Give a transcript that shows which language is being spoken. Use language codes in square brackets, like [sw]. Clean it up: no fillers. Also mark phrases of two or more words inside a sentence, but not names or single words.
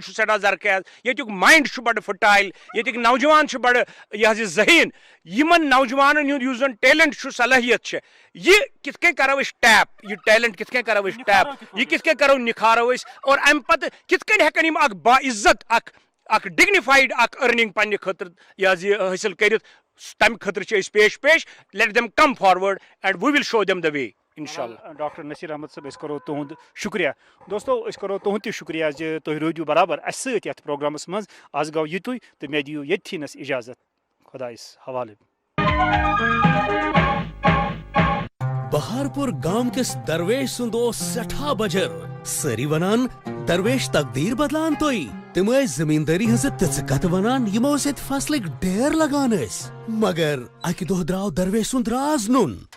[ks] چھُ سٮ۪ٹھاہ زرخیز ییٚتیُک مایِنڈ چھُ بڑٕ فٔٹایل ییٚتِکۍ نوجوان چھِ بڑٕ یہِ حظ یہِ ذہیٖن یِمن نوجوانن ہُنٛد یُس زن ٹیلنٹ چھُ صلٲحیت چھِ یہِ کِتھ کٔنۍ کرو أسۍ ٹیپ یہِ ٹیلنٹ کِتھ کٔنۍ کرو أسۍ ٹیپ یہِ کِتھ کٔنۍ کرو نِکھارو أسۍ اور امہِ پتہٕ کِتھ کٔنۍ ہٮ۪کن یِم اکھ باعزت اکھ ڈِگنِفایڈ اکھ أرنِنٛگ پننہِ خٲطرٕ یہِ حظ یہِ حٲصِل کٔرِتھ تمہِ خٲطرٕ چھِ أسۍ پیش [en] let them come forward and we will show them the way [ks] انشاءاللہ. ڈاکٹر نصیر احمد صٲب أسۍ کرو تُہُنٛد شُکریہ دوستو أسۍ کرو تُہُنٛد تہِ شُکریہ زِ تُہۍ روٗدِو برابر اَسہِ سۭتۍ یتھ پروگرامس منٛز آز گوٚو یِتُے تہٕ مےٚ دِیِو ییٚتھی نس اِجازت خۄدایس حوالہٕ. بہارپور گام کس درویش سُنٛد اوس سٮ۪ٹھاہ بجر سٲری ونان درویش تقدیٖر بدلان تُہۍ تِم ٲسۍ زٔمیٖندٲری ہٕنٛزٕ تِژھٕ کتھٕ ونان یِمو سۭتۍ فصلٕکۍ ڈیر لگان ٲسۍ مگر اکہِ دۄہ درٛاو درویش سُنٛد راز نوٚن.